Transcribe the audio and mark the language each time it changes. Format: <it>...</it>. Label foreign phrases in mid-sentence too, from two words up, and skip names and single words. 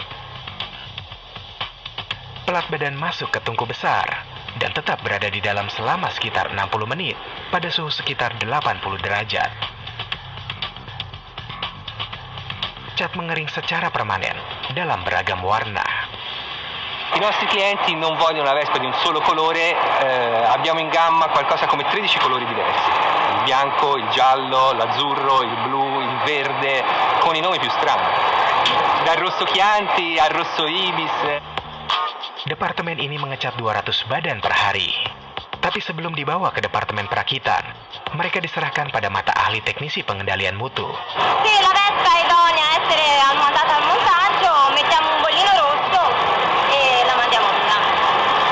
<id>Pelat badan masuk ke tungku besar dan tetap berada di dalam selama sekitar 60 menit pada suhu sekitar 80 derajat. Cat mengering secara permanen dalam beragam warna.</id> <it>I nostri clienti non vogliono una Vespa di un solo colore, abbiamo in gamma qualcosa come 13 colori diversi, il bianco, il giallo, l'azzurro, il blu, il verde, con i nomi più strani, dal rosso Chianti al rosso Ibis.</it> <id>Departemen ini mengecat 200 badan per hari. Tapi sebelum dibawa ke departemen perakitan, mereka diserahkan pada mata ahli teknisi pengendalian mutu.</id> <it>Sì, la Vespa è idonea a essere mandata al montaggio, mettiamo un bollino rosso e la mandiamo via.</it>